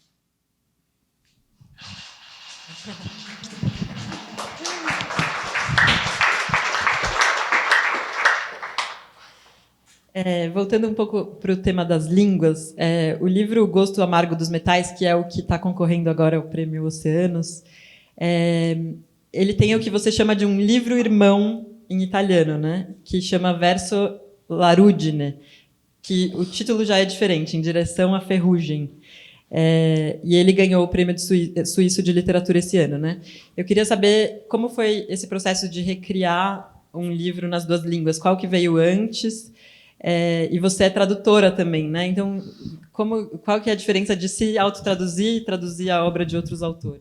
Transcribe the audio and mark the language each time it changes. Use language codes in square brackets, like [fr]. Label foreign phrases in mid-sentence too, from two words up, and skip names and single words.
[pt] Voltando um pouco para o tema das línguas, o livro O Gosto Amargo dos Metais, que é o que está concorrendo agora ao Prêmio Oceanos, ele tem o que você chama de um livro-irmão em italiano, né? Que chama Verso la ruggine, que o título já é diferente, Em Direção à Ferrugem. E ele ganhou o Prêmio Suíço de Literatura esse ano, né? Eu queria saber como foi esse processo de recriar um livro nas duas línguas. Qual que veio antes? E você é tradutora também, né? Então, qual que é a diferença de se autotraduzir e traduzir a obra de outros autores?